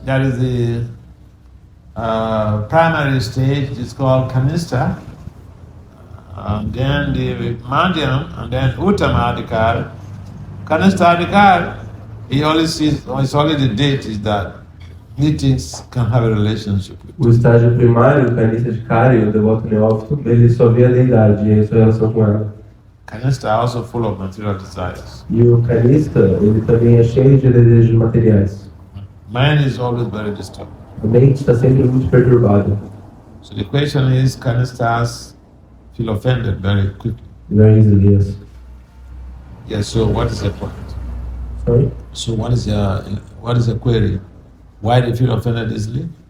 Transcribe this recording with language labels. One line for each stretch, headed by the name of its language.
English: There is the primary stage, it's called kanista. And then the madhyam, and then uttama adhikar. Kanista adhikar, he only sees, it's only the deities that he thinks can have a relationship with.
Portuguese: O estágio primário, o canista de cara e o devoto neófito, ele só vê a deidade e a sua relação com ela.
English: Kanista are also full of material desires.
Portuguese: E o canista, ele também é cheio de desejos materiais.
English: Mind is always very disturbed.
Portuguese: A mente está sempre muito perturbada.
English: So the question is, Kanistas feel offended very quickly. Very easily, yes. Yes, so what is the point? Sorry? So what is your query? Why do you feel offended easily?